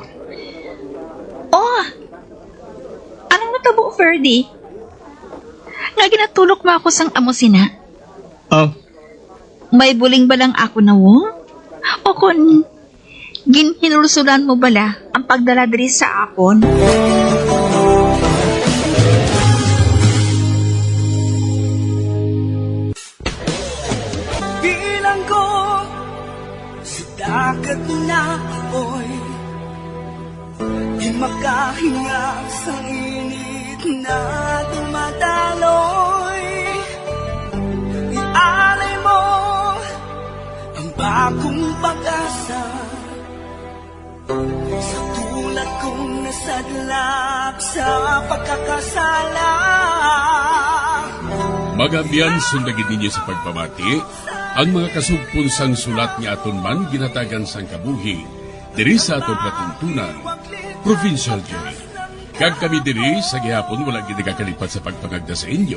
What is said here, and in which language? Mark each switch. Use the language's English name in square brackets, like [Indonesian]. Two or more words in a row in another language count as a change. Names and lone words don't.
[Hiligaynon] Oh! Anong natabo, Ferdy? Nga ginatulok mo ako sang amo sina? May buling ba lang ako na wo? O kung ginhinulsulan mo bala ang pagdala diri sa akon? [Filipino] Bilang ko sa dagat na apoy, di makahinga sa init na dumadaloy. Ialay mo ang bagong pag-asa sa tulad kong nasadlak sa pagkakasala. [Hiligaynon] Magabian sundagin ninyo sa pagpamati, ang mga kasugpon sang sulat ni aton man ginatagan sang kabuhi, diri sa aton patuntunan, Provincial Joy. Kag kami diri sa gihapon wala gid nakakalipat sa pagpangagda sa inyo.